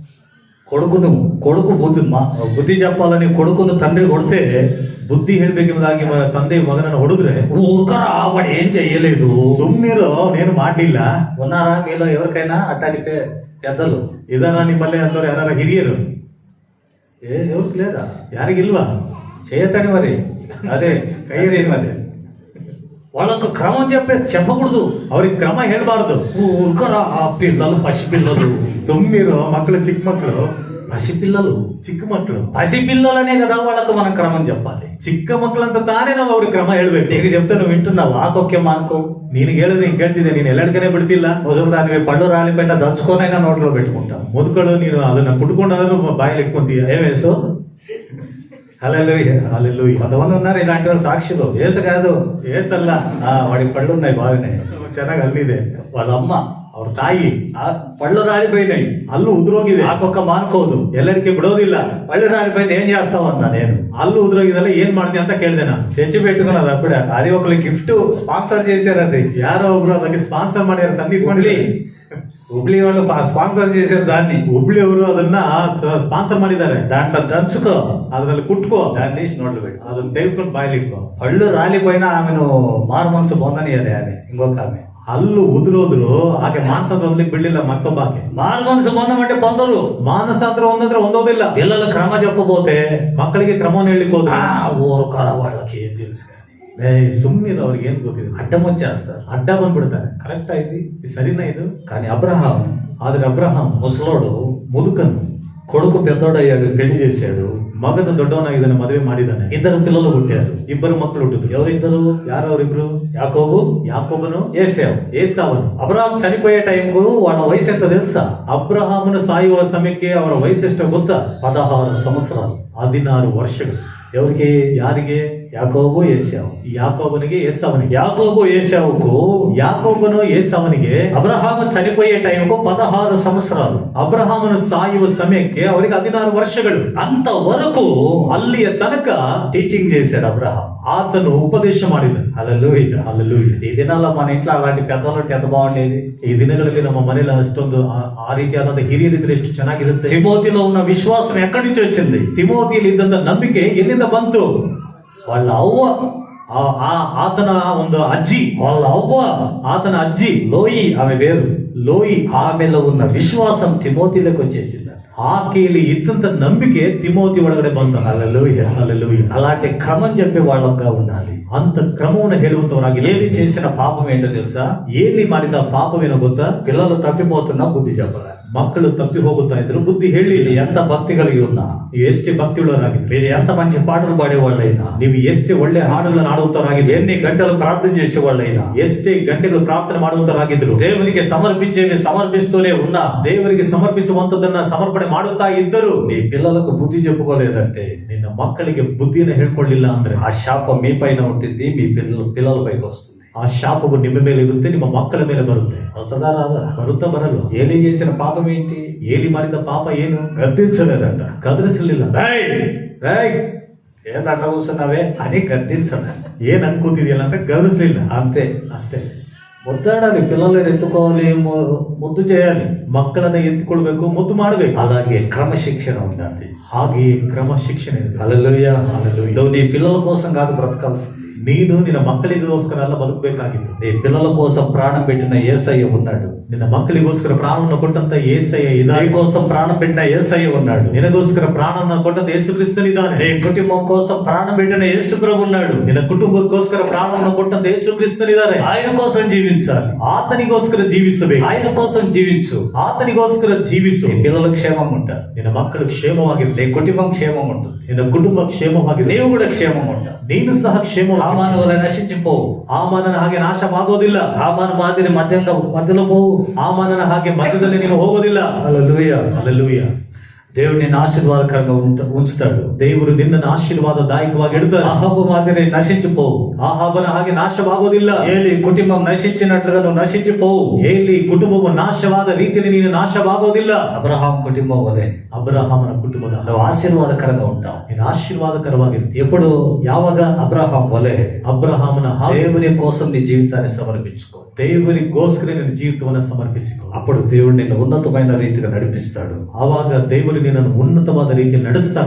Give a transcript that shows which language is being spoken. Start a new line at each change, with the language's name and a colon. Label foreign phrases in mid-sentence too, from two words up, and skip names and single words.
Telugu: కొడుకు బుద్ధి చెప్పాలని కొడుకును తండ్రి కొడితే,
Kannada: ಬುದ್ಧಿ ಹೇಳ್ಬೇಕೆಂಬುದಾಗಿ ತಂದೆ ಮಗನನ್ನು ಹೊಡೆದ್ರೆ,
Telugu: ఊరుకరా వాడు ఏం చెయ్యలేదు,
Kannada: ಸುಮ್ನಿರೋ నేను ಮಾಡ್ಲಿಲ್ಲ.
Telugu: ఉన్నారా మీలో ఎవరికైనా అట్టాలి పెద్దలు?
Kannada: ಇದನ್ನ ನಿಮ್ಮಲ್ಲೇ ಅಂತವ್ರು ಯಾರ ಹಿರಿಯರು?
Telugu: ఎవరికి లేదా?
Kannada: ಯಾರಿಗಿಲ್ವಾ?
Telugu: చేయతని మరి అదే కయ్యరే మరి. వాళ్ళకు క్రమం చెప్పకూడదు,
Kannada: ಅವ್ರಿಗೆ ಕ್ರಮ ಹೇಳ್ಬಾರ್ದು.
Telugu: ఊరుకరా ఆ పిల్లలు, పసిపిల్లలు.
Kannada: ಸುಮ್ನಿರೋ ಮಕ್ಕಳು, ಚಿಕ್ಕ ಮಕ್ಕಳು,
Telugu: పసిపిల్లలు,
Kannada: ಚಿಕ್ಕ ಮಕ್ಕಳು,
Telugu: పసిపిల్లలనే కదా వాళ్ళకు మనం క్రమం చెప్పాలి.
Kannada: ಚಿಕ್ಕ ಮಕ್ಕಳಂತ ತಾನೇ ನಾವು ಅವ್ರಿಗೆ ಕ್ರಮ ಹೇಳ್ಬೇಕು.
Telugu: నీకు చెప్తే నువ్వు వింటున్నావు, ఆకొక్కే మానుకో.
Kannada: ನಿನಗೆ ಹೇಳಿದ್ರೆ ನೀನ್ ಕೇಳ್ತಿದ್ದೆ, ನೀನ್ ಎಲ್ಲೆಡ್ಕನೆ ಬಿಡ್ತಿಲ್ಲ.
Telugu: ముసలిదానివి పళ్ళు రాలిపోయినా దంచుకోనైనా నోట్లో పెట్టుకుంటావు.
Kannada: ಮುದುಕಳು ನೀನು ಅದನ್ನ ಕುಟ್ಕೊಂಡಾದ್ರೂ ಬಾಯಲ್ಲಿ ಇಟ್ಕೊಂತೀಯ.
Telugu: ఏమేసు? హల్లెలూయా.
Kannada: ಅಲ್ಲೆಲ್ಲೂಯ್ಯ.
Telugu: కొంతమంది ఉన్నారు ఇలాంటి వాళ్ళు సాక్షులు. ఏసు కాదు,
Kannada: ಏಸಲ್ಲ,
Telugu: వాడి పళ్ళు ఉన్నాయి బాగానే.
Kannada: ಚೆನ್ನಾಗಿ ಅಲ್ಲಿದೆ.
Telugu: వాళ్ళ అమ్మ,
Kannada: ಅವ್ರ ತಾಯಿ
Telugu: ఆ పళ్ళు రాలిపోయినాయి,
Kannada: ಅಲ್ಲೂ ಉದುರೋಗಿದೆ,
Telugu: ఆకొక్క మానుకోదు.
Kannada: ಎಲ್ಲರಿಕೆ ಬಿಡೋದಿಲ್ಲ.
Telugu: పళ్ళు రాలిపోయింది ఏం చేస్తావు అన్నా నేను.
Kannada: ಅಲ್ಲೂ ಉದುರೋಗಿದಲ್ಲ, ಏನ್ ಮಾಡ್ದೆ ಅಂತ ಕೇಳ್ದೆ ನಾನು.
Telugu: తెచ్చి పెట్టుకున్నది అప్పుడే. అది ఒకళ్ళు
English: gift sponsor
Telugu: చేశారు. అది
Kannada: ಯಾರೋ ಒಬ್ರು ಅದಕ್ಕೆ ಸ್ಪಾನ್ಸರ್ ಮಾಡ್ಯಾರ, ತಂದಿಟ್ಕೊಂಡ್ಲಿ.
Telugu: ಹುಬ್ಳಿ వాళ్ళు స్పాన్సర్ చేశారు దాన్ని.
Kannada: ಹುಬ್ಳಿ ಅವರು ಅದನ್ನ ಸ್ಪಾನ್ಸರ್ ಮಾಡಿದ್ದಾರೆ.
Telugu: దాంట్లో దంచుకో,
Kannada: ಅದ್ರಲ್ಲಿ ಕುಟ್ಕೋ,
Telugu: దాన్ని తీసి నోట్లు పెట్టు.
Kannada: ಅದನ್ನ ತೆಗೆದುಕೊಂಡು ಬಾಯಲ್ಲಿ ಇಟ್ಕೋ.
Telugu: పళ్ళు రాలిపోయినా ఆమెను మారు మనసు పొందనియదే ఆమె, ఇంకొక ఆమె.
Kannada: ಅಲ್ಲೂ ಉದುರೋದ್ರು ಆಕೆ ಮಾನಸಾಂತರ ಹೊಂದಲಿಕ್ಕೆ ಬಿಡ್ಲಿಲ್ಲ ಮತ್ತೊಬ್ಬ ಆಕೆ.
Telugu: మారు మనసు పొందమంటే పొందరు.
Kannada: ಮಾನಸಾಂತರ ಹೊಂದಂದ್ರೆ ಹೊಂದೋದಿಲ್ಲ.
Telugu: పిల్లల క్రమ చెప్పబోతే
Kannada: ಮಕ್ಕಳಿಗೆ ಕ್ರಮವನ್ನು ಹೇಳಲಿಕ್ಕೆ ಹೋದ್ರೆ,
Telugu: ఊరుకోర వాళ్ళకి ఏం తెలుసు కానీ
Kannada: ಸುಮ್ಮನೆ ಅವ್ರಿಗೆ ಏನ್ ಗೊತ್ತಿದೆ,
Telugu: అడ్డం వచ్చేస్తారు,
Kannada: ಅಡ್ಡ ಬಂದ್ಬಿಡ್ತಾರೆ.
Telugu: కరెక్ట్ ఇది.
Kannada: ಇದು ಸರಿನಾ ಇದು?
Telugu: కానీ అబ్రహాం,
Kannada: ಆದ್ರೆ ಅಬ್ರಹಾಂ
Telugu: ముసలోడు,
Kannada: ಮುದುಕನು,
Telugu: కొడుకు పెద్దోడయ్యాడు, పెళ్లి చేశాడు,
Kannada: ಮಗನು ದೊಡ್ಡವನಾಗಿದ್ದಾನೆ, ಮದುವೆ ಮಾಡಿದ್ದಾನೆ,
Telugu: 2 పిల్లలు పుట్టారు.
Kannada: 2 ಮಕ್ಕಳು ಹುಟ್ಟಿದ್ರು.
Telugu: ఎవరిద్దరు?
Kannada: ಯಾರು ಅವರಿಬ್ರು?
Telugu: యాకోబు,
Kannada: ಯಾಕೋಬನು,
Telugu: ఏశావు.
Kannada: ಏಸಾವನು.
Telugu: అబ్రహాం చనిపోయే టైంకు వాళ్ళ వయసు ఎంత తెలుసా?
Kannada: ಅಬ್ರಹಾಮನು ಸಾಯುವ ಸಮಯಕ್ಕೆ ಅವರ ವಯಸ್ಸೆಷ್ಟು ಗೊತ್ತಾ?
Telugu: 16 సంవత్సరాలు.
Kannada: 16 ವರ್ಷಗಳು.
Telugu: ఎవరికి?
Kannada: ಯಾರಿಗೆ?
Telugu: యాకోబు, ఏశావు.
Kannada: ಯಾಕೋಬನಿಗೆ, ಏಸಾವನಿಗೆ.
Telugu: యాకోబు ఏశావుకు,
Kannada: ಯಾಕೋಬನು ಏಸಾವನಿಗೆ
Telugu: అబ్రహాము చనిపోయే టైంకు 16 సంవత్సరాలు.
Kannada: ಅಬ್ರಹಾಮನು ಸಾಯುವ ಸಮಯಕ್ಕೆ ಅವರಿಗೆ 16 ವರ್ಷಗಳು.
Telugu: అంతవరకు
Kannada: ಅಲ್ಲಿಯ ತನಕ
Telugu: టీచింగ్ చేశాడు అబ్రహాం.
Kannada: ಆತನು ಉಪದೇಶ ಮಾಡಿದನು.
Telugu: హల్లెలూయా.
Kannada: ಹಲ್ಲೆಲೂಯಾ.
Telugu: ఈ దినాల్లో మన ఇంట్లో అలాంటి పెద్దలు ఎంత బాగుండేది.
Kannada: ಈ ದಿನಗಳಲ್ಲಿ ನಮ್ಮ ಮನೇಲಿ ಅಷ್ಟೊಂದು ಆ ರೀತಿಯಾದಂತಹ ಹಿರಿಯರಿದ್ರೆ ಎಷ್ಟು ಚೆನ್ನಾಗಿರುತ್ತೆ.
Telugu: తిమోతిలో ఉన్న విశ్వాసం ఎక్కడి నుంచి వచ్చింది?
Kannada: ತಿಮೋತಿಯಲ್ಲಿ ಇದ್ದಂತ ನಂಬಿಕೆ ಎಲ್ಲಿಂದ ಬಂತು?
Telugu: వాళ్ళ అవ్వ,
Kannada: ಆತನ ಒಂದು ಅಜ್ಜಿ,
Telugu: వాళ్ళ అవ్వ,
Kannada: ಆತನ ಅಜ್ಜಿ
Telugu: లోయి ఆమె పేరు.
Kannada: ಲೋಯಿ.
Telugu: ఆమెలో ఉన్న విశ్వాసం తిమోతిలోకి వచ్చేసింది.
Kannada: ಆಕೆಯಲ್ಲಿ ಇದ್ದಂತ ನಂಬಿಕೆ ತಿಮೋತಿ ಒಳಗಡೆ ಬಂತ.
Telugu: హల్లెలూయా.
Kannada: ಹಲ್ಲೆಲೂಯಾ.
Telugu: అలాంటి క్రమం చెప్పే వాళ్ళంగా ఉండాలి.
Kannada: ಅಂತ ಕ್ರಮವನ್ನು ಹೇಳುವಂತವರಾಗಿ.
Telugu: ఏలి చేసిన పాపం ఏంటో తెలుసా?
Kannada: ಏಲಿ ಮಾಡಿದ ಪಾಪವೇನೋ ಗೊತ್ತಾ?
Telugu: పిల్లలు తప్పిపోతున్నా బుద్ధి చెప్పాలి.
Kannada: ಮಕ್ಕಳು ತಪ್ಪಿ ಹೋಗುತ್ತಾ ಇದ್ರು, ಬುದ್ಧಿ ಹೇಳಿ.
Telugu: ఎంత భక్తి కలిగి ఉన్నా,
Kannada: ನೀವು ಎಷ್ಟೇ ಭಕ್ತಿ ಉಳ್ಳವರಾಗಿದ್ರು,
Telugu: మీరు ఎంత మంచి పాటలు పాడేవాళ్ళైనా,
Kannada: ನೀವು ಎಷ್ಟೇ ಒಳ್ಳೆ ಹಾಡುಗಳನ್ನು ಆಡುವಂತವರಾಗಿದ್ರು,
Telugu: ఎన్ని గంటలు ప్రార్థన చేసేవాళ్ళైనా,
Kannada: ಎಷ್ಟೇ ಗಂಟೆಗಳು ಪ್ರಾರ್ಥನೆ ಮಾಡುವಂತವರಾಗಿದ್ರು,
Telugu: దేవునికి సమర్పించేవి సమర్పిస్తూనే ఉన్నా,
Kannada: ದೇವರಿಗೆ ಸಮರ್ಪಿಸುವಂತದನ್ನ ಸಮರ್ಪಣೆ ಮಾಡುತ್ತಾ ಇದ್ದರು,
Telugu: నీ పిల్లలకు బుద్ధి చెప్పుకోలేదంటే,
Kannada: ನಿನ್ನ ಮಕ್ಕಳಿಗೆ ಬುದ್ಧಿಯನ್ನು ಹೇಳ್ಕೊಳ್ಳಿಲ್ಲ ಅಂದ್ರೆ,
Telugu: ఆ శాపం మీ పైన ఉంటుంది, మీ పిల్లల పైకి వస్తుంది.
Kannada: ಆ ಶಾಪವು ನಿಮ್ಮ ಮೇಲೆ ಇರುತ್ತೆ, ನಿಮ್ಮ ಮಕ್ಕಳ ಮೇಲೆ ಬರುತ್ತೆ.
Telugu: వస్తుందా రాదా?
Kannada: ಬರುತ್ತಾ ಬರಲ್ವಾ?
Telugu: ఏలి చేసిన పాపం ఏంటి?
Kannada: ಏಲಿ ಮಾಡಿದ ಪಾಪ ಏನು?
Telugu: గద్దించలేదంట.
Kannada: ಕದರಿಸಲಿಲ್ಲ.
Telugu: ఏందంట కూర్చున్నావే అని గద్దించలే.
Kannada: ಏನ್ ಅನ್ಕೋತಿದ್ಯಲ್ಲ ಅಂತ ಗದರಿಸಲಿಲ್ಲ.
Telugu: అంతే.
Kannada: ಅಷ್ಟೇ.
Telugu: ముద్దాడాలి, పిల్లల్ని ఎత్తుకోవాలి, ముద్దు చేయాలి.
Kannada: ಮಕ್ಕಳನ್ನ ಎತ್ತಿಕೊಳ್ಬೇಕು, ಮುದ್ದು ಮಾಡಬೇಕು.
Telugu: అలాగే క్రమశిక్షణ ఉండాలి.
Kannada: ಹಾಗೆ ಕ್ರಮಶಿಕ್ಷಣೆ ಇರಬೇಕು.
Telugu: హల్లెలూయా. నువ్వు నీ పిల్లల కోసం కాదు బ్రతకాల్సింది.
Kannada: ನೀನು ನಿನ್ನ ಮಕ್ಕಳಿಗೋಸ್ಕರ ಎಲ್ಲ ಬದುಕಬೇಕಾಗಿತ್ತು.
Telugu: నీ పిల్లల కోసం ప్రాణం పెట్టిన యేసయ్య ఉన్నాడు.
Kannada: ನಿನ್ನ ಮಕ್ಕಳಿಗೋಸ್ಕರ ಪ್ರಾಣವನ್ನು ಕೊಟ್ಟಂತ యేసయ్య
Telugu: నీ
Kannada: ಇದ್ದಾನೆ.
Telugu: కోసం ప్రాణం పెట్టిన యేసయ్య ఉన్నాడు.
Kannada: ನಿನಗೋಸ್ಕರ ಪ್ರಾಣವನ್ನು ಕೊಟ್ಟಂತ ಯೇಸು ಕ್ರಿಸ್ತನಿದ್ದಾನೆ.
Telugu: నీ కుటుంబం కోసం ప్రాణం పెట్టిన యేసు ప్రభు ఉన్నాడు.
Kannada: ನಿನ್ನ ಕುಟುಂಬಕ್ಕೋಸ್ಕರ ಪ್ರಾಣವನ್ನು ಕೊಟ್ಟಂತ ಯೇಸು ಕ್ರಿಸ್ತನಿದ್ದಾನೆ.
Telugu: ఆయన కోసం జీవించాలి.
Kannada: ಆತನಿಗೋಸ್ಕರ ಜೀವಿಸಬೇಕು.
Telugu: ఆయన కోసం జీవించు.
Kannada: ಆತನಿಗೋಸ್ಕರ ಜೀವಿಸು.
Telugu: నీ పిల్లలు క్షేమం ఉంటారు.
Kannada: ನಿನ್ನ ಮಕ್ಕಳು ಕ್ಷೇಮವಾಗಿರಲಿ.
Telugu: నీ కుటుంబం క్షేమం ఉంటుంది.
Kannada: ನಿನ್ನ ಕುಟುಂಬ ಕ್ಷೇಮವಾಗಿರಲಿ.
Telugu: నీవు కూడా క్షేమం ఉంటావు.
Kannada: ನೀನು ಸಹ ಕ್ಷೇಮವಾಗಿ.
Telugu: హామాను వలె నశించిపోవు.
Kannada: ಹಾಮಾನನ ಹಾಗೆ ನಾಶವಾಗೋದಿಲ್ಲ.
Telugu: హామాను మాదిరి మధ్యలో పోవు.
Kannada: ಹಾಮಾನನ ಹಾಗೆ ಮಧ್ಯದಲ್ಲಿ ನೀನು ಹೋಗೋದಿಲ್ಲ.
Telugu: హల్లెలూయా.
Kannada: ಹಲ್ಲೆಲೂಯಾ.
Telugu: దేవుడు నిన్ను ఆశీర్వాదకరంగా ఉంచుతాడు.
Kannada: ದೇವರು ನಿನ್ನನ್ನು ಆಶೀರ್ವಾದದಾಯಕವಾಗಿ ಇಡುತ್ತಾರೆ.
Telugu: అహాబు మాదిరి నశించిపోవు.
Kannada: ಆಹಾಬನ ಹಾಗೆ ನಾಶವಾಗೋದಿಲ್ಲ.
Telugu: ఏలి కుటుంబం నశించినట్లుగా నువ్వు నశించిపోవు.
Kannada: ಏಲಿ ಕುಟುಂಬವು ನಾಶವಾದ ರೀತಿಯಲ್ಲಿ ನೀನು ನಾಶವಾಗೋದಿಲ್ಲ.
Telugu: అబ్రహాం కుటుంబం వలె
Kannada: ಅಬ್ರಹಾಮನ ಕುಟುಂಬದ
Telugu: నువ్వు ఆశీర్వాదకరంగా ఉంటావు.
Kannada: ನೀನು ಆಶೀರ್ವಾದಕರವಾಗಿರ್ತೀಯ.
Telugu: ఎప్పుడు
Kannada: ಯಾವಾಗ
Telugu: అబ్రహాం వలె
Kannada: ಅಬ್ರಹಾಮನ ಹಾಗೆ
Telugu: దేవుని కోసం నీ జీవితాన్ని సమర్పించుకో.
Kannada: ದೇವರಿಗೋಸ್ಕರ ನಿನ್ನ ಜೀವಿತವನ್ನು ಸಮರ್ಪಿಸಿಕೊ.
Telugu: అప్పుడు దేవుడు నిన్ను ఉన్నతమైన రీతిగా నడిపిస్తాడు.
Kannada: ಆವಾಗ ದೇವರು ನಿನ್ನನ್ನು ಉನ್ನತವಾದ ರೀತಿಯಲ್ಲಿ ನಡೆಸ್ತಾನೆ.